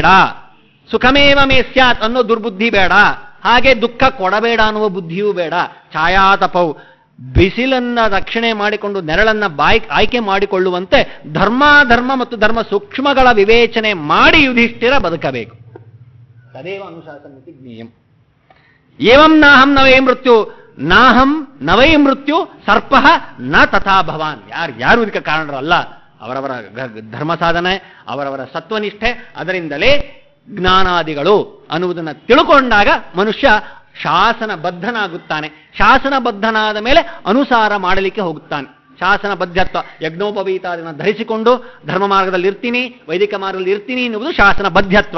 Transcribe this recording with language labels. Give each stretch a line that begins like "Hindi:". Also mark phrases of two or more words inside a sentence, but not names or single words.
Sanskrit: ಸುಖಮೇವ ಮೇ ಸ್ಯಾತ್
Kannada: ಅನ್ನೋ ದುರ್ಬುದ್ಧಿ ಬೇಡ. ಹಾಗೆ ದುಃಖ ಕೊಡಬೇಡ ಅನ್ನುವ ಬುದ್ಧಿಯೂ ಬೇಡ. ಛಾಯಾತಪವು, ಬಿಸಿಲನ್ನ ರಕ್ಷಣೆ ಮಾಡಿಕೊಂಡು ನೆರಳನ್ನ ಆಯ್ಕೆ ಮಾಡಿಕೊಳ್ಳುವಂತೆ ಧರ್ಮ ಮತ್ತು ಧರ್ಮ ಸೂಕ್ಷ್ಮಗಳ ವಿವೇಚನೆ ಮಾಡಿ ಯುಧಿಷ್ಠಿರ ಬದುಕಬೇಕು.
Sanskrit: ತದೇವ ಅನುಶಾಸನಮಿತಿ ಜ್ಞೇಯಂ. ಏವಂ ನಾಹಂ ನವೇ ಮೃತ್ಯು, ನಾಹಂ ನವೈ ಮೃತ್ಯು ಸರ್ಪ ನ ತಥಾ ಭವಾನ್.
Kannada: ಯಾರು ಇದಕ್ಕೆ ಕಾರಣರಲ್ಲ, ಅವರವರ ಧರ್ಮ ಸಾಧನೆ, ಅವರವರ ಸತ್ವನಿಷ್ಠೆ, ಅದರಿಂದಲೇ ಜ್ಞಾನಾದಿಗಳು ಅನ್ನುವುದನ್ನು ತಿಳ್ಕೊಂಡಾಗ ಮನುಷ್ಯ ಶಾಸನಬದ್ಧನಾಗುತ್ತಾನೆ. ಶಾಸನಬದ್ಧನಾದ ಮೇಲೆ ಅನುಸಾರ ಮಾಡಲಿಕ್ಕೆ ಹೋಗುತ್ತಾನೆ. ಶಾಸನ ಬದ್ಧತ್ವ, ಯಜ್ಞೋಪವೀತಾದಿನ ಧರಿಸಿಕೊಂಡು ಧರ್ಮ ಮಾರ್ಗದಲ್ಲಿ ಇರ್ತೀನಿ, ವೈದಿಕ ಮಾರ್ಗದಲ್ಲಿ ಇರ್ತೀನಿ ಎನ್ನುವುದು ಶಾಸನ ಬದ್ಧತ್ವ.